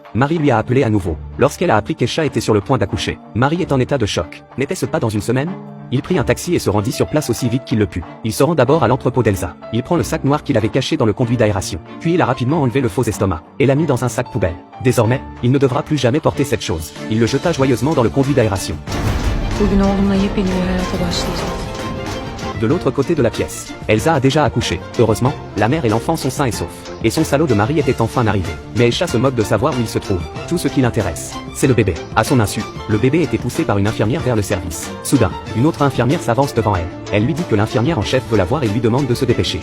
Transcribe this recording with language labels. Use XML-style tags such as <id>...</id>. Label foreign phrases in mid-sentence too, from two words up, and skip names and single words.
<fr>Marie lui a appelé à nouveau. Lorsqu'elle a appris qu'Aïcha était sur le point d'accoucher, Marie est en état de choc. N'était-ce pas dans une semaine ? Il prit un taxi et se rendit sur place aussi vite qu'il le put. Il se rend d'abord à l'entrepôt d'Elsa. Il prend le sac noir qu'il avait caché dans le conduit d'aération. Puis il a rapidement enlevé le faux estomac et l'a mis dans un sac poubelle. Désormais, il ne devra plus jamais porter cette chose. Il le jeta joyeusement dans le conduit d'aération.</fr> <tr>Bugün oğlumla yepyeni bir hayata başlayacağız.</tr> <fr>De l'autre côté de la pièce, Elsa a déjà accouché. Heureusement, la mère et l'enfant sont sains et saufs. Et son salaud de mari était enfin arrivé. Mais Aïcha se moque de savoir où il se trouve. Tout ce qui l'intéresse, c'est le bébé. À son insu, le bébé était poussé par une infirmière vers le service. Soudain, une autre infirmière s'avance devant elle. Elle lui dit que l'infirmière en chef veut la voir et lui demande de se dépêcher.</fr>